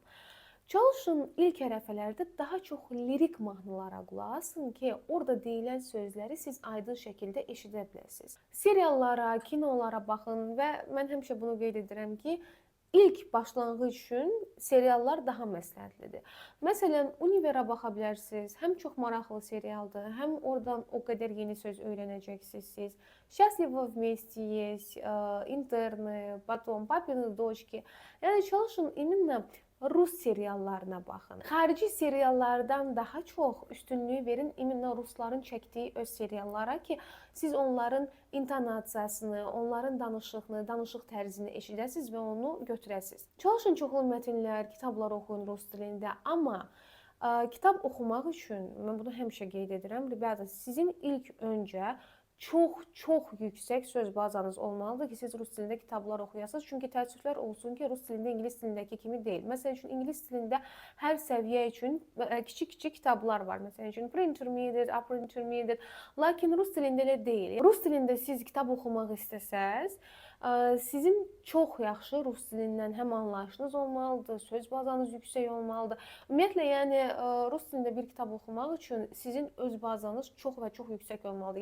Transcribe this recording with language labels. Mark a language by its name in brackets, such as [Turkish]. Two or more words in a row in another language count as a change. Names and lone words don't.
[Azerbaijani] Çalışın ilk ərəfələrdə daha çox lirik mahnılara qulaq asın ki, orada deyilən sözləri siz aydın şəkildə eşidə biləsiniz. Seriallara, kinolara baxın və mən həmişə bunu qeyd edirəm ki, İlk başlanğıc üçün seriallar daha məsləhətlidir. Məsələn, Univera baxa bilərsiniz. Həm çox maraqlı serialdır, həm oradan o qədər yeni söz öyrənəcəksiniz siz. [Russian] Счастливы вместе есть, интерны, потом папины дочки. [Azerbaijani] Yəni çalışın именно Rus seriallarına baxın. Xarici seriallardan daha çox üstünlüyü verin imенно rusların çəkdiyi öz seriallara ki, siz onların intonasiyasını, onların danışığını, danışıq tərzini eşidəsiniz və onu götürəsiniz. Çalışın çoxlu mətnlər, kitablar oxuyun rus dilində, amma kitab oxumaq üçün mən bunu həmişə qeyd edirəm. Rебята, sizin ilk öncə çox yüksək söz bazanız olmalıdır ki, siz rus dilində kitablar oxuyasınız. Çünki təəssüflər olsun ki, rus dilində ingilis dilindəki kimi deyil. Məsələn üçün, ingilis dilində hər səviyyə üçün kiçik kitablar var. Məsələn üçün, [English] pre-intermediate, upper intermediate. [Azerbaijani] Lakin rus dilində elə deyil. Rus dilində siz kitab oxumaq istəsəz, sizin çox yaxşı rus dilindən həm anlayışınız olmalıdır, söz bazanız yüksək olmalıdır. Ümumiyyətlə, yəni rus dilində bir kitab oxumaq üçün sizin öz bazanız çox və çox yüksək olmalıdır.